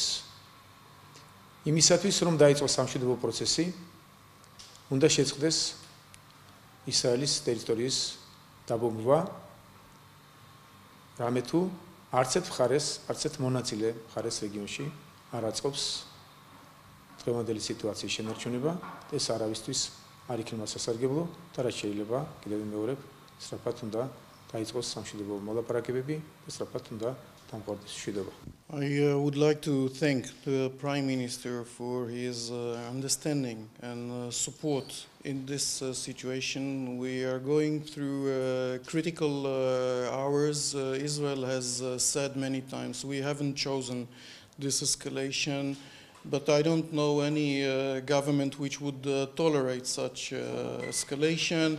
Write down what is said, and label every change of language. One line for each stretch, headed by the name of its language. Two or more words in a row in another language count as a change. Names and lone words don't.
Georgian: იმისათვის, რომ დაიწყოს სამშვიდობო პროცესი, უნდა შეწყდეს ისრაელის ტერიტორიის დაბომბვა, რამე თუ არც ერთ მხარეს, არც ერთ მონაწილე მხარეს რეგიონში არ აწყობს დღევანდელი სიტუაციის შენარჩუნება, ეს არავისთვის არ იქნება სასარგებლო და რაც შეიძლება კიდევ მეორებ სწრაფად უნდა დაიწყოს სამშვიდობო მოლაპარაკებები და სწრაფად უნდა დამყარდეს მშვიდობა.
English: I would like to thank the Prime Minister for his understanding and support in this situation. We are going through critical hours. Israel has said many times we haven't chosen this escalation, but I don't know any government which would tolerate such escalation.